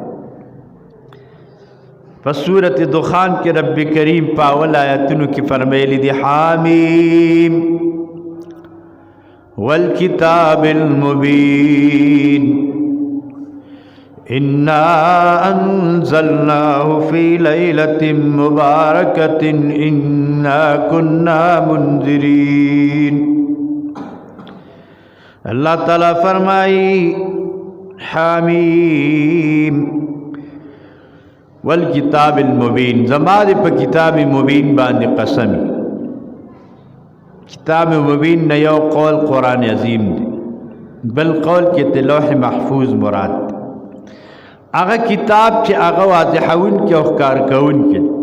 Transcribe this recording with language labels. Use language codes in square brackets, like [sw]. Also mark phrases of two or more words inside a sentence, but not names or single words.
[ps] په سورۃ دخان کې رب کریم په اول آیاتونو کې فرمایلی دی [ar] حامیم والکتاب المبین انا انزلناه فی لیلۃ مبارکۃ انا کنا منذرین. [ps] اللہ تعالیٰ فرمائی [ar] حامیم والکتاب المبین، [ps] زما دې په کتاب مبین باندې قسمی. کتاب مبین نه یو قول قرآن عظیم دی، بل قول کې لوح محفوظ مراد دی. هغه کتاب چې هغه واضحون کې او ښکار کوون کې.